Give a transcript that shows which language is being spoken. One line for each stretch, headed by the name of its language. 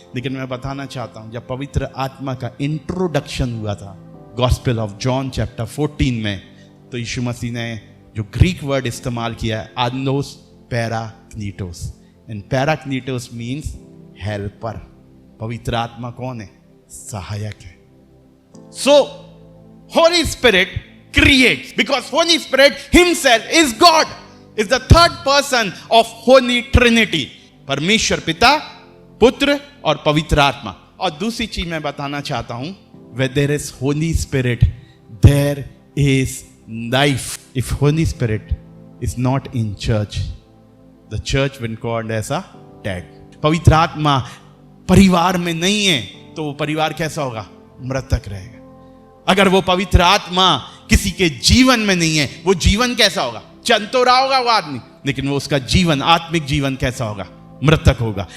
Hindi: लेकिन मैं बताना चाहता हूं, जब पवित्र आत्मा का इंट्रोडक्शन हुआ था गॉस्पेल ऑफ जॉन चैप्टर 14 में, तो यीशु मसीह ने जो ग्रीक वर्ड इस्तेमाल किया है, आदनोस पैराक्लीटोस,
English: And parakletos means helper.
Hindi: पवित्र आत्मा कौन है? सहायक है।
English: So Holy Spirit creates because Holy Spirit himself is God, is the third person of Holy Trinity.
Hindi: परमेश्वर पिता, पुत्र और पवित्र आत्मा। और दूसरी चीज मैं बताना चाहता हूं,
English: where there is Holy Spirit, there is life. If Holy Spirit is not in church, the church will be called as a dead.
Hindi: पवित्र आत्मा परिवार में नहीं है तो वो परिवार कैसा होगा? मृतक रहेगा। अगर वो पवित्र आत्मा किसी के जीवन में नहीं है, वो जीवन कैसा होगा? चल तो रहा होगा वो आदमी, लेकिन वो उसका जीवन, आत्मिक जीवन कैसा होगा? मृतक होगा।